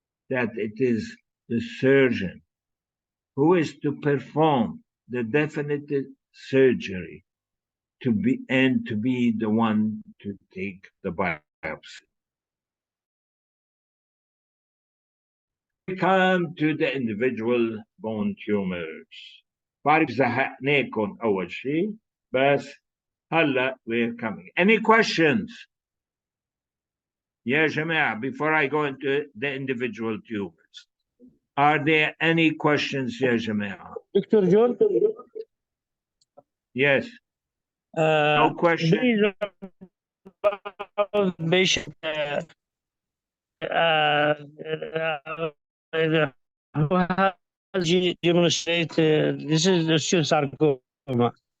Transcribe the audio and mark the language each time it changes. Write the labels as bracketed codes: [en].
[en] that it is the surgeon who is to perform the definitive surgery to be the one to take the biopsy. We come to the individual bone tumors. [ar] بعرف زهقناكم أول شيء بس هلا [en] we're coming. Any questions? [ar] يا جماعة, [en] before I go into the individual tumors, are there any questions يا جماعة? Dr. John? Yes. No question. These are patient who has demonstrated this is the osteosarcoma.